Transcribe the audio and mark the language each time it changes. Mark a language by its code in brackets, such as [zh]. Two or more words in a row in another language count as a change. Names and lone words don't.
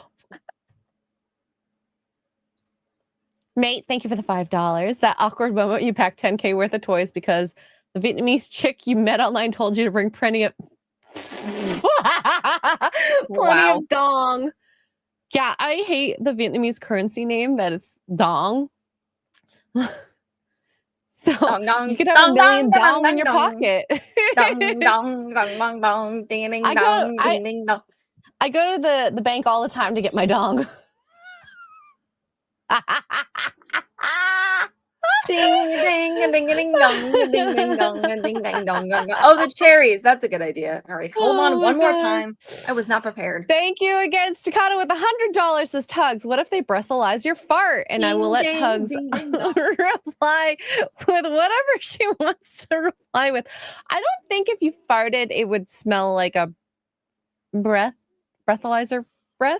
[en] Mate, thank you for the $5. That awkward moment you packed 10K worth of toys because the Vietnamese chick you met online told you to bring plenty of Wow. dong. Yeah, I hate the Vietnamese currency name that is dong. So Dong, dong, you could have dong, a million dong, dong dong, in your dong, pocket. dong, dong, dong, dong, dong, ding, ding, I dong, ding, ding, dong. go to the bank all the time to get my dong. Ding, ding, ding, ding, dong, ding, ding, dong, ding, ding, dong, dong. Oh, the cherries. That's a good idea. All right, hold on one more time. I was not prepared. Thank you again, Staccato with $100, says Tugs. What if they breathalyze your fart? And I will let Tugs reply with whatever she wants to reply with. I don't think if you farted, it would smell like a breathalyzer breath.